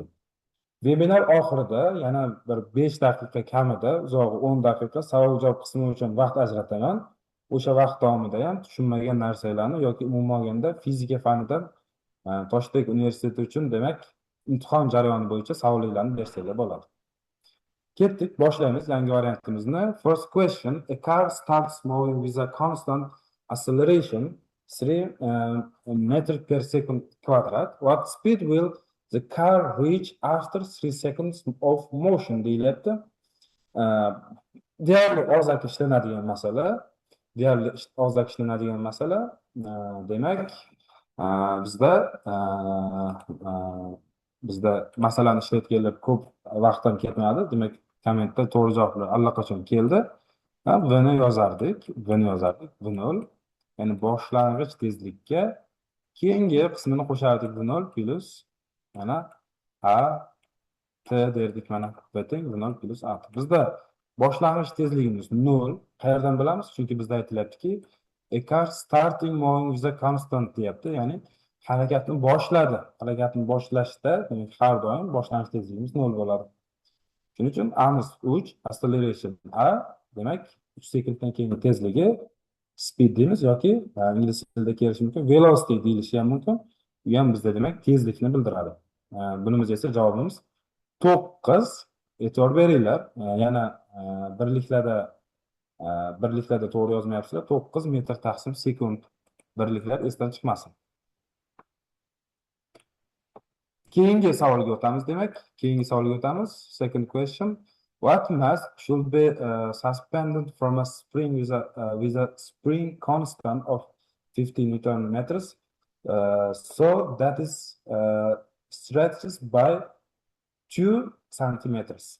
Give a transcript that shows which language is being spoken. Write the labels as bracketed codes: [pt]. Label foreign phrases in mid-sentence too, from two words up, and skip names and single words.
[uz] Webinar oxirida yana bir 5 daqiqa kamida, uzog'i 10 daqiqa savol-javob qismi uchun vaqt ajrataman. O'sha vaqt davomida ham tushunmagan narsalarni yoki umuman olganda fizika fanidan Toshkent universiteti uchun demak imtihon jarayoni bo'yicha savollarni bersanglar bo'ladi. Ketdik, boshlaymiz yangi variantimizni. [en] First question: a car starts moving with a constant acceleration 3 meters per second quadrat. What speed will the car reach after 3 seconds of motion [uz] deyilyapti. Deyarli og'zaki ishlanadigan masala. Demak, bizda masalani ishlatganlar ko'p vaqt ham ketmadi. Demak, kommentda to'g'ri javoblar allaqachon keldi. Buni yozardik. V0. Ya'ni boshlang'ich tezlikka keyingi qismini qo'shardik. [en] V0 plus [uz] mana a t derdik. Mana [en] v0 plus [uz] a t. Bizda boshlang'ich tezligimiz 0. Qayerdan bilamiz? Chunki bizda aytilyaptiki, [en] a car starting moving with a constant deyapti. [uz] Ya'ni harakatni boshladi. Harakatni boshlashda demak har doim boshlang'ich tezligimiz 0 bo'ladi. Shuning uchun amiz 3, acceleration a, demak 3 sekunddan keyingi tezligi speed deymiz yoki ingliz tilida kelishi mumkin, velocity deyilishi ham mumkin. Bu ham bizda demak tezlikni bildiradi. Bunimiz esa javobimiz 9. E'tibor beringlar. Yana birliklarda to'g'ri yozmayapsizlar. 9 metr taqsim sekund. Birliklar esdan chiqmasin. Keyingi savolga o'tamiz demak. [en] Second question. What mass should be suspended from a spring with a spring constant of 50 Newton meters, so that is stretches by 2 centimeters.